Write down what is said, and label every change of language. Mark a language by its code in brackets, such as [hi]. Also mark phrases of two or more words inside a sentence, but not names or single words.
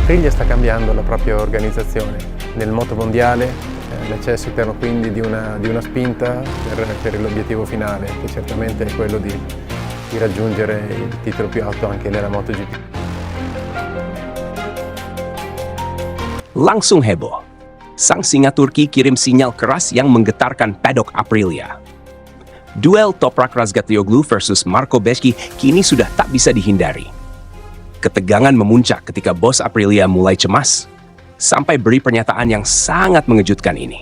[it] Aprilia sta cambiando la propria organizzazione. Nel motomondiale necessitano quindi di una spinta per l'obiettivo finale, che certamente è quello di raggiungere il titolo più alto anche nella MotoGP. [id] Langsung heboh. Sang singa Turki kirim sinyal keras yang menggetarkan paddock Aprilia. Duel Toprak Razgatlioglu versus Marco Bezzecchi kini sudah tak bisa dihindari. Ketegangan memuncak ketika bos Aprilia mulai cemas, sampai beri pernyataan yang sangat mengejutkan ini.